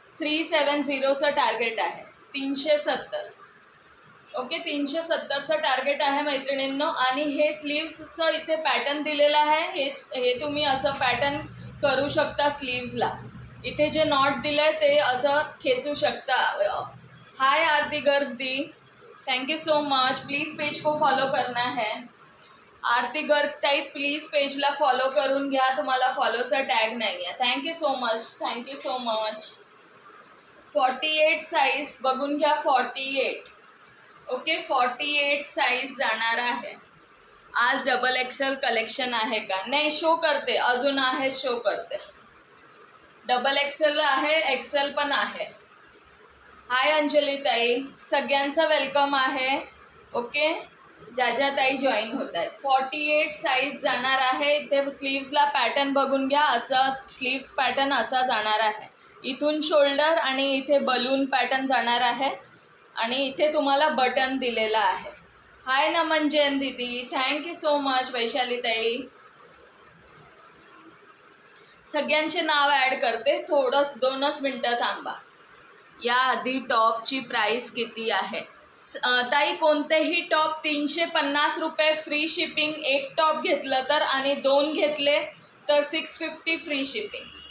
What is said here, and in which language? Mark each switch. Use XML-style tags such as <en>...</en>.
<mr>370चं target आहे. 370. Okay, 370चं target आहे मैत्रिणींनो. आणि हे स्लीव्सचं इथे पॅटर्न दिलेलं आहे. हे तुम्ही असं पॅटर्न करू शकता स्लीव्सला. इथे जे नॉट दिलंय ते असं खेचू शकता.</mr> <en>Hi Aarti Garg di, thank you so much.</en> <hi>Please page को फॉलो करना है.</hi> <mr>आरती गर्ग ताई प्लीज पेजला फॉलो करून घ्या, तुम्हाला फॉलोचा टॅग नाही आहे.</mr> <en>Thank you so much, thank you so much.</en> <mr>48 size बघून घ्या.</mr> <en>48.</en> <mr>ओके, 48 साईज जाणार आहे. आज डबल एक्सेल कलेक्शन आहे का? नाही, शो करते अजून आहे, शो करते. डबल एक्सेल आहे, एक्सेल पण आहे. हाय अंजली ताई, सगळ्यांचं वेलकम आहे. ओके, ज्या ताई जॉईन होत आहेत. 48 साईज जाणार आहे. इथे स्लीव्सला पॅटर्न बघून घ्या. असं स्लीव्स पॅटर्न असा जाणार आहे. इथून शोल्डर आणि इथे बलून पॅटर्न जाणार आहे. आणि इथे तुम्हाला बटन दिलेलं आहे.</mr> <en>Hi Naman Jain didi, thank you so much.</en> <mr>वैशाली ताई, सगळ्यांचे नाव ॲड करते. 2 मिनटं थांबा. या आधी टॉपची प्राइस किती आहे ताई? कोणतेही टॉप 350 रुपये फ्री शिपिंग. एक टॉप घेतलं तर आणि 2 घेतले तर 650 फ्री शिपिंग.</mr>